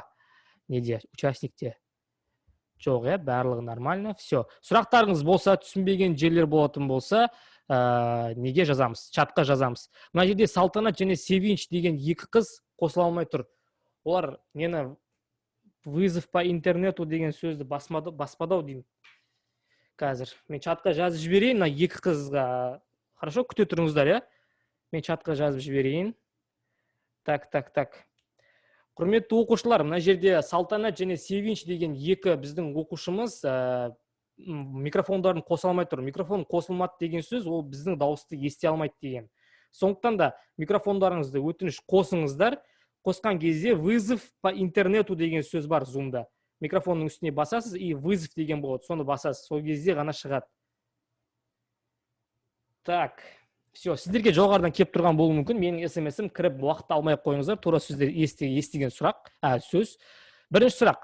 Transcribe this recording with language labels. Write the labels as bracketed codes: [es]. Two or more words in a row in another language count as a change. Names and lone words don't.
[kk] Неде? Участникте? Жоқ, барлығы нормально. Все. Сұрақтарыңыз болса, түсінбеген жерлер болатын болса, неге жазамыз? Чатқа жазамыз. Мына жерде Салтанат және Севинч деген 2 қыз қосыла алмай тұр. Олар нені [ru] вызов по интернету [kk] деген сөзді баспадау деймін. Қазір мен чатқа жазып жіберейін, 2 қызға. Хорошо, күте тұрыңыздар, Мен чатқа жазып жіберейін. Так. Құрметті оқушылар, мына жерде Салтанат және Севинч деген 2 біздің оқушымыз микрофондарын қоса алмай тұр. Микрофон қосылмады деген сөз, ол біздің дауысты ести алмайды деген. Сондықтан да микрофондарыңызды өтініш қосыңыздар. Қосқан кезде [ru] вызов по интернету [kk] деген сөз бар Zoom-да. Микрофонның үстіне басасыз [ru] и вызов [kk] деген болады, соны басасыз. Сол кезде ғана шығады. [ru] Так, все, [kk] сіздерге жоғарыдан кеп тұрған болуы мүмкін. Менің SMS-ім кіріп уақыт алмай қойыңыздар. Тура сіздер естіген сұрақ, сөз. Бірінші сұрақ.